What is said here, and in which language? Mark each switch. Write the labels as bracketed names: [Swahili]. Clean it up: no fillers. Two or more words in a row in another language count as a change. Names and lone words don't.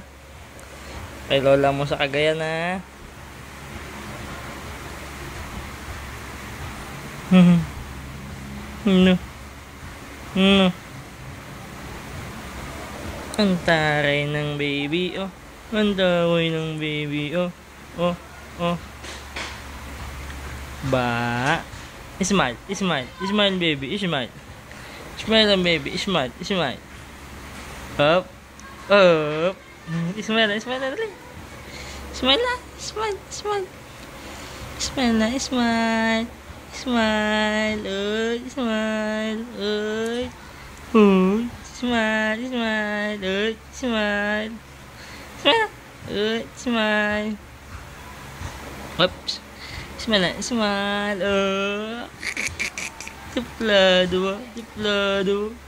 [Filipino] Kay lola mo sa Cagayan, ha. No. No. Ang taray ng baby, oh. Ang taray ng baby, oh. Oh, oh. Ba. [English] Smile, smile, smile, baby, smile. Smile lang, baby, smile, smile. Up, up. Smile na, smile na, dali. Smile na, smile, smile. Smile na, smile. Smile, uy, smile, uy. Uy, smile, smile, uy, smile. Smile, uy, smile. Oops. [Filipino] Smile na, smile, Suplado, suplado.